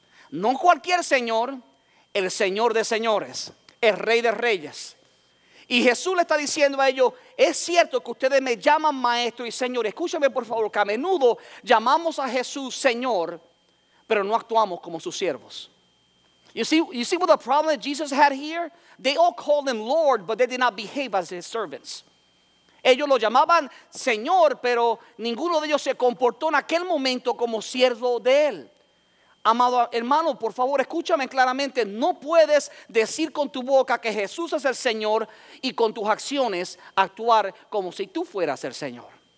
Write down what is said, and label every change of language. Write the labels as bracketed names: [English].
[Spanish] No cualquier Señor, el Señor de señores, el Rey de reyes. Y Jesús le está diciendo a ellos, es cierto que ustedes me llaman maestro y señor. Escúchame por favor, que a menudo llamamos a Jesús Señor, pero no actuamos como sus siervos. [English] You see what the problem that Jesus had here? They all called him Lord, but they did not behave as his servants. [Spanish] Ellos lo llamaban Señor, pero ninguno de ellos se comportó en aquel momento como siervo de él. Amado hermano, por favor, escúchame claramente. No puedes decir con tu boca que Jesús es el Señor y con tus acciones actuar como si tú fueras el Señor.